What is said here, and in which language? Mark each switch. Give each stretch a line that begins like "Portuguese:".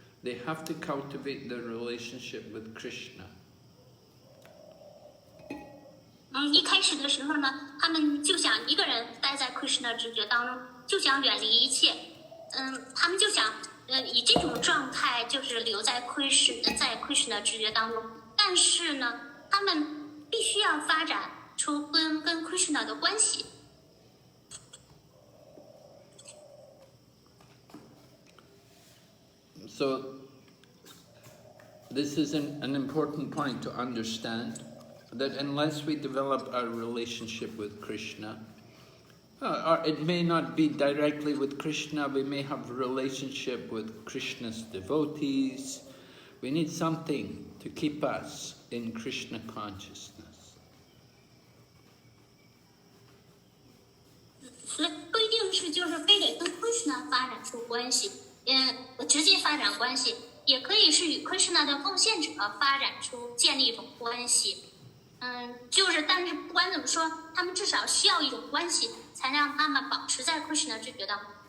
English: They have to cultivate their relationship with Krishna.
Chinese: 一开始的时候呢，他们就想一个人待在 Krishna 知觉当中，就想远离一切。他们就想以这种状态就是留在Krishna 直觉当中，但是呢，他们必须要发展出跟Krishna 的关系。
English: So this is an important point to understand, that unless we develop our relationship with Krishna, or it may not be directly with Krishna, we may have a relationship with Krishna's devotees. We need something to keep us in Krishna consciousness.
Chinese: 所以不一定是就是非得跟 Krishna 发展出关系，直接发展关系，也可以是与 Krishna 的奉献者发展出建立一种关系。但是不管怎么说，他们至少需要一种关系，才让他们保持在 Krishna 直觉当中。